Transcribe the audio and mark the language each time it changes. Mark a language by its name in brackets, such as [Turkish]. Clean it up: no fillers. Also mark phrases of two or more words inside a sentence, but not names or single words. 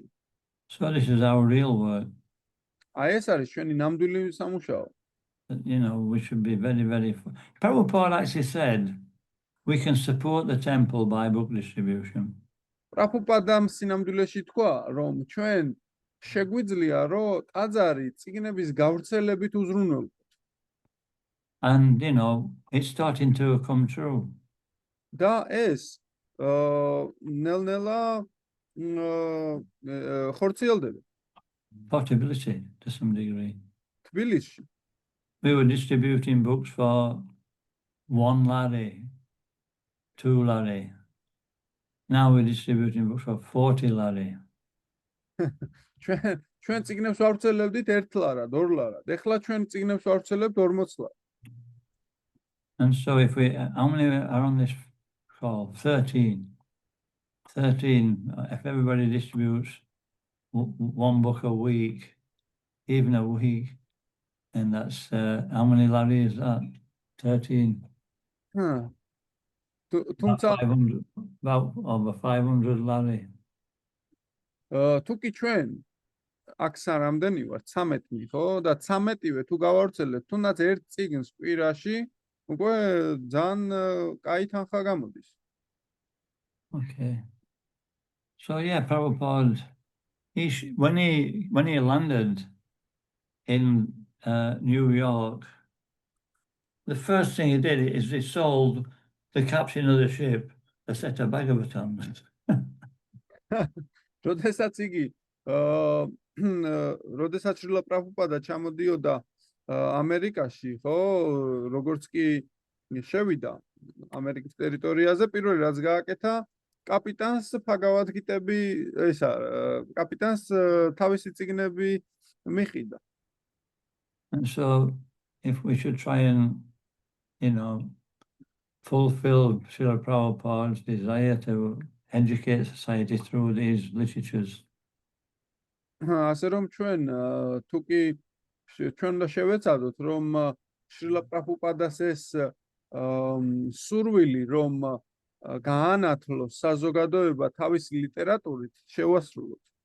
[English] So this is our real work. [Georgian] აი ეს არის ჩვენი ნამდვილი სამუშაო. [English] That, we should be very, very... Prabhupada actually said, we can support the temple by book distribution. [Georgian] პრაბჰუპადამ სინამდვილეში თქვა, რომ ჩვენ შეგვიძლია, რომ ტაძარი წიგნების გავრცელებით უზრუნველყოთ. [English] And, it's starting to come true. [Georgian] და ეს ნელ-ნელა ხორციელდება [English] Possibility to some degree. [Georgian] თბილისში. [English] We were distributing books for 1 lari, 2 lari. Now we're distributing books for 40 lari. [Georgian] ჩვენ წიგნებს ვავრცელებდით 1 ლარად, 2 ლარად. ეხლა ჩვენ წიგნებს ვავრცელებთ 40 ლარად. [English] And so how many are on this call? 13. 13. If everybody distributes 1 book a week, even a week, and that's how many lari is that? 13. [Georgian] თუმცა [English] About over 500 lari. [Georgian] თუ კი ჩვენ აქ სარამდენი ვართ 13-ნი, ხო? და 13-ვე თუ გავავრცელებთ, თუნდაც ერთ წიგნს კვირაში, უკვე ძალიან კაი თანხა გამოდის. [English] Okay. So yeah, Prabhupada, when he landed in New York, the first thing he did is he sold the captain of the ship a set of Bhagavatams. [Georgian] როდესაც იგი როდესაც შრილა პრაბჰუპადა ჩამოდიოდა ამერიკაში, ხო, როგორც კი შევიდა ამერიკის ტერიტორიაზე, პირველი რაც გააკეთა, კაპიტანს ფაგავადგიტები, კაპიტანს თავისი წიგნები მიყიდა. [English] And so if we should try and, fulfill Srila Prabhupada's desire to educate society through these literatures. [Georgian] ასე რომ ჩვენ თუ კი ჩვენ უნდა შევეცადოთ, რომ შრილა პრაბჰუპადას ეს სურვილი, რომ გაანათლოს საზოგადოება თავისი ლიტერატურით, შევასრულოთ.